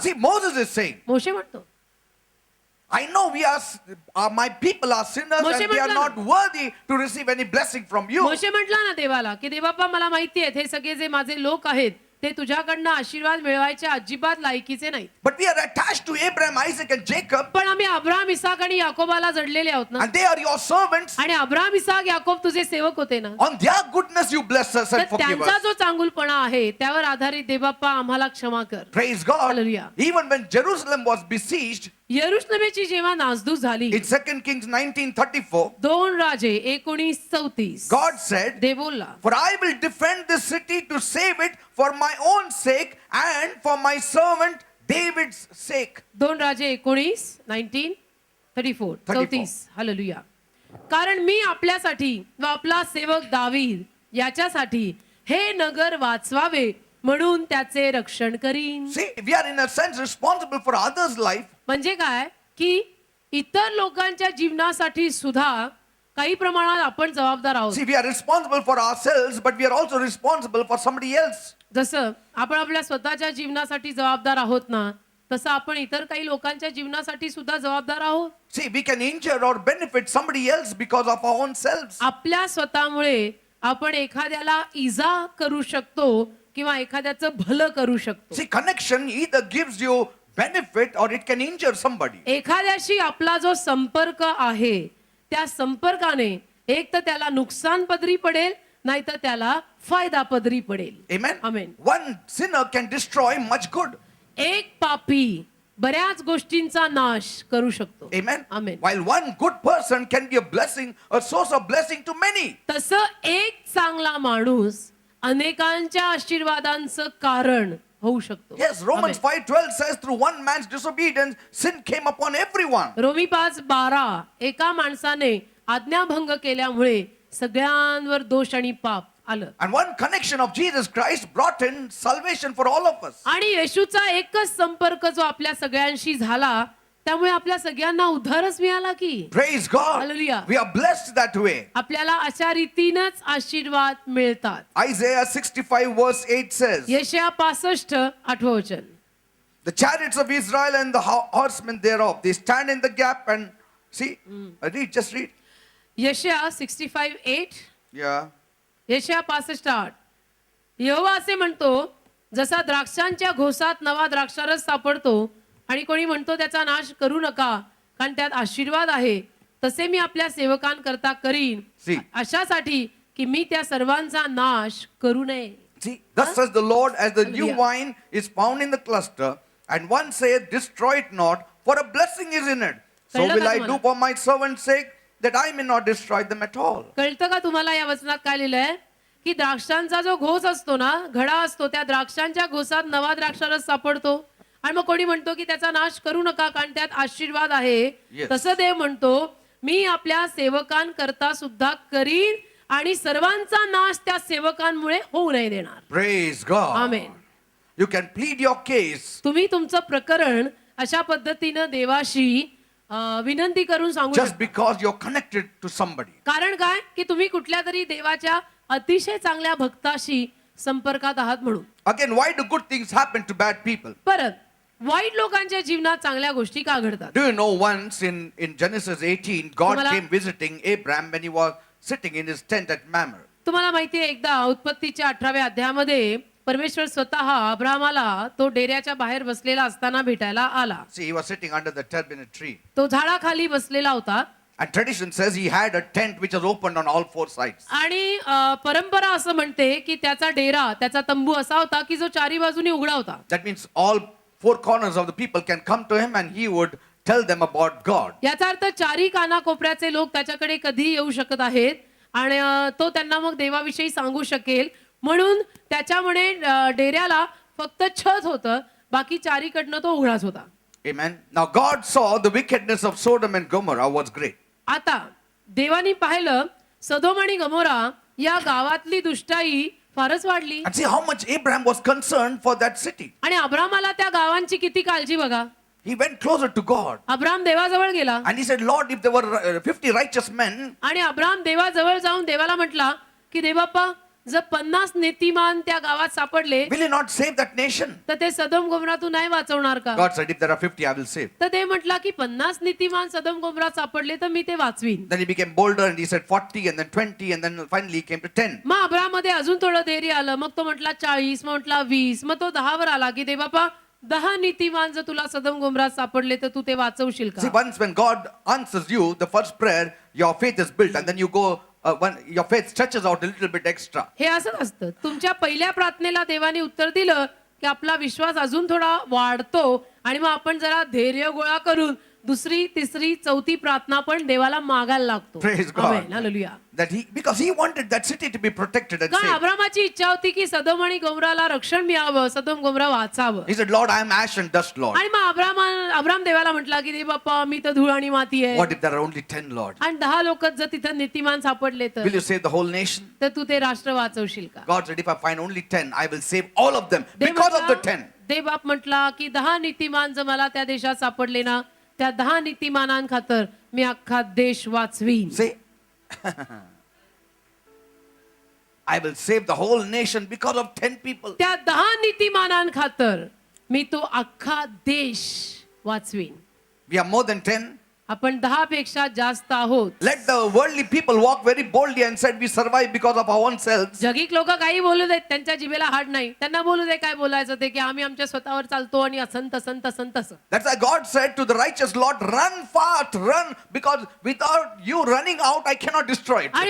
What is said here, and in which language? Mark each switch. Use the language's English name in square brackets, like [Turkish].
[English] See, Moses is saying, [Marathi] मोशे म्हणतो, [English] I know my people are sinners [Marathi] Moshe [English] and they are [Marathi] म्हटलं [English] not worthy to receive any blessing from you. [Marathi] मोशे म्हटला ना देवाला की देवाप्पा मला माहिती आहे हे सगळे जे माझे लोक आहेत ते तुझ्याकडनं आशीर्वाद मिळवायचे अजिबात लायकीचे नाहीत. [English] But we are attached to Abraham, Isaac and Jacob, [Marathi] पण आम्ही अब्राहम, इसाक आणि याकोबाला जडलेले आहोत ना. [English] and they are your servants. [Marathi] आणि अब्राहम, इसाक, याकोब तुझे सेवक होते ना. [English] On their goodness you bless us [Marathi] तर [English] and forgive [Marathi] त्यांचा [English] us. [Marathi] जो चांगुलपणा आहे त्यावर आधारित देवाप्पा आम्हाला क्षमा कर. [English] Praise God. Hallelujah. Even when Jerusalem was besieged, [Marathi] यरुशलेमेची जेव्हा नासधूस झाली, [English] in 2 Kings 19:34, [Marathi] 2 राजे 19:34, [English] God said, [Marathi] देव बोलला, [English] For I will defend this city to save it for my own sake and for my servant David's sake. [Marathi] 2 राजे 19:34, 34. Hallelujah. कारण मी आपल्यासाठी व आपला सेवक दावीद याच्यासाठी हे नगर वाचवावे म्हणून त्याचे रक्षण करीन. [English] See, we are in a sense responsible for others' life. [Marathi] म्हणजे काय की इतर लोकांच्या जीवनासाठी सुद्धा काही प्रमाणात आपण जबाबदार आहोत. [English] See, we are responsible for ourselves, but we are also responsible for somebody else. [Marathi] जसं आपण आपल्या स्वतःच्या जीवनासाठी जबाबदार आहोत ना, तसं आपण इतर काही लोकांच्या जीवनासाठी सुद्धा जबाबदार आहोत. [English] See, we can injure or benefit somebody else because of our own selves. [Marathi] आपल्या स्वतःमुळे आपण एखाद्याला इजा करू शकतो किंवा एखाद्याचं भलं करू शकतो. [English] See, connection either gives you benefit or it can injure somebody. [Marathi] एखाद्याशी आपला जो संपर्क आहे त्या संपर्काने एक तर त्याला नुकसान पदरी पडेल, नाहीतर त्याला फायदा पदरी पडेल. [English] Amen? Amen. One sinner can destroy much good. [Marathi] एक पापी बऱ्याच गोष्टींचा नाश करू शकतो. [English] Amen? Amen. While one good person can be a blessing, a source of blessing to many. [Marathi] तसं एक चांगला माणूस अनेकांच्या आशीर्वादांचं कारण होऊ शकतो. [English] Yes, Romans Amen. 5:12 says through one man's disobedience, sin came upon everyone. [Marathi] Romney 5:12 एका माणसाने आज्ञाभंग केल्यामुळे सगळ्यांवर दोष आणि पाप आलं. [English] And one connection of Jesus Christ brought in salvation for all of us. [Marathi] आणि येशूचा एकच संपर्क जो आपल्या सगळ्यांशी झाला त्यामुळे आपल्या सगळ्यांना उद्धारच मिळाला की. [English] Praise God. Hallelujah. We are blessed that way. [Marathi] आपल्याला अशा रीतीनच आशीर्वाद मिळतात. [English] Isaiah 65 verse 8 says, [Marathi] यशया 65 8वं वचन. [English] The chariots of Israel and the horsemen thereof, they stand in the gap and see, read, just read. [Marathi] यशया 65:8, [English] Yeah. [Marathi] यशया 65:8. यहोवा असे म्हणतो, जसा द्राक्षांच्या घोसात नवा द्राक्षारस सापडतो आणि कोणी म्हणतो त्याचा नाश करू नका कारण त्यात आशीर्वाद आहे, तसे मी आपल्या सेवकांकरता करीन, [English] See. [Marathi] अशासाठी की मी त्या सर्वांचा नाश करू नये. [English] See, thus says the Lord, as the new Hallelujah. wine is found in the cluster, and one saith, Destroy it not, for a blessing is in it. So [Marathi] कळलं [English] will [Marathi] का [English] I do [Marathi] तुम्हाला? [English] for my servant's sake, that I may not destroy them at all. [Marathi] कळतं का तुम्हाला या वचनात काय लिहिलंय की द्राक्षांचा जो घोस असतो ना, घडा असतो, त्या द्राक्षांच्या घोसात नवा द्राक्षारस सापडतो आणि मग कोणी म्हणतो की त्याचा नाश करू नका कारण त्यात आशीर्वाद आहे. [English] Yes. [Marathi] तसं देव म्हणतो मी आपल्या सेवकांकरता सुद्धा करीन आणि सर्वांचा नाश त्या सेवकांमुळे होऊ नाही देणार. [English] Praise God. [Marathi] Amen. [English] You can plead your case [Marathi] तुम्ही तुमचं प्रकरण अशा पद्धतीनं देवाशी विनंती करून सांगू [English] just [Marathi] शकता. [English] because you're connected to somebody. [Marathi] कारण काय की तुम्ही कुठल्या तरी देवाच्या अतिशय चांगल्या भक्ताशी संपर्कात आहात म्हणून. [English] Again, why do good things happen to bad people? [Marathi] परत वाईट लोकांच्या जीवनात चांगल्या गोष्टी का घडतात? [English] Do you know once in Genesis 18, God [Marathi] तुम्हाला- [English] came visiting Abraham when he was sitting in his tent at Mamre. [Marathi] तुम्हाला माहिती आहे एकदा उत्पत्तीच्या 18व्या अध्यायामध्ये परमेश्वर स्वतः अब्राहमाला तो डेऱ्याच्या बाहेर बसलेला असताना भेटायला आला. [English] See, he was sitting under the terebinth tree. [Marathi] तो झाडाखाली बसलेला होता [English] And tradition says he had a tent which was opened on all four sides. [Marathi] आणि परंपरा असं म्हणते की त्याचा डेरा त्याचा तंबू असा होता की जो चारी बाजूनी उघडा होता. [English] That means all four corners of the people can come to him and he would tell them about God. [Marathi] याचा अर्थ चारी कानाकोपऱ्याचे लोक त्याच्याकडे कधी येऊ शकत आहेत आणि तो त्यांना मग देवाविषयी सांगू शकेल. म्हणून त्याच्यामुळे डेऱ्याला फक्त छत होतं, बाकी चारीकडनं तो उघडाच होता. [English] Amen. Now God saw the wickedness of Sodom and Gomorrah was great. [Marathi] आता देवानी पाहिलं सदोम आणि गमोरा या गावातली दुष्टाई फारच वाढली [English] And see how much Abraham was concerned for that city. [Marathi] आणि अब्रामाला त्या गावांची किती काळजी बघा. [English] He went closer to God. [Marathi] Abram देवाजवळ गेला [English] And he said, Lord, if there were 50 righteous men, [Marathi] आणि अब्राम देवाजवळ जाऊन देवाला म्हटला की देवाप्पा जर 50 नीतिमान त्या गावात सापडले [English] will you not save that nation? [Marathi] तर ते सदोम गोमरातून नाही वाचवणार का? [English] God said, if there are 50, I will save. [Marathi] तर ते म्हटला की 50 नीतिमान सदोम गोमरात सापडले तर मी ते वाचवीन. [English] Then he became bolder and he said 40 and then 20 and then finally he came to 10. [Marathi] मग अब्रामध्ये अजून थोडं धैर्य आलं. मग तो म्हटला 40, मग म्हटला 20, मग तो 10 वर आला की देवाप्पा 10 नीतिमान जर तुला सदोम गोमरात सापडले तर तू ते वाचवशील [English] See, [Marathi] का? [English] once when God answers you, the first prayer, your faith is built and then you go, when your faith stretches out a little bit extra. [Marathi] हे असंच असतं. तुमच्या पहिल्या प्रार्थनेला देवाने उत्तर दिलं की आपला विश्वास अजून थोडा वाढतो आणि मग आपण जरा धैर्य गोळा करून दुसरी तिसरी चौथी प्रार्थना पण देवाला मागायला लागतो. [English] Praise God. [Marathi] Amen. Hallelujah. [English] That because he wanted that city to be protected and [Marathi] कारण [English] saved. [Marathi] अब्रामाची इच्छा होती की सदोम आणि गोमराला रक्षण मिळावं, सदोम गोमरा वाचावं. [English] He said, Lord, I am ash and dust, Lord. [Marathi] आणि मग अब्राम देवाला म्हटला की दे बाप्पा मी तर धूळ आणि माती आहे. [English] What if there are only 10, Lord? [Marathi] आणि 10 लोक जर तिथं नीतिमान सापडले तर [English] Will you save the whole nation? [Marathi] तर तू ते राष्ट्र वाचवशील का? [English] God said, if I find only 10, I will save all of them [Marathi] Dev [English] because of the [Marathi] म्हटला- [English] 10. [Marathi] देव बाप म्हटला की 10 नीतिमान जर मला त्या देशात सापडले ना त्या 10 नीतिमानांखातर मी अख्खा देश वाचवीन. [English] Say, I will save the whole nation because of 10 people. [Marathi] त्या 10 नीतिमानांखातर मी तो अख्खा देश वाचवीन. [English] We are more than 10. [Marathi] आपण 10 पेक्षा जास्त आहोत. [English] Let the worldly people walk very boldly and said we survive because of our own selves. [Marathi] जगिक लोक काही बोलू देत, त्यांच्या जिभेला हाड नाही. त्यांना बोलू दे काय बोलायचं ते की आम्ही आमच्या स्वतःवर चालतो आणि असं तसं तसं तसं. [English] That's why God said to the righteous Lord, run fast, run, because without you running out, I cannot destroy it.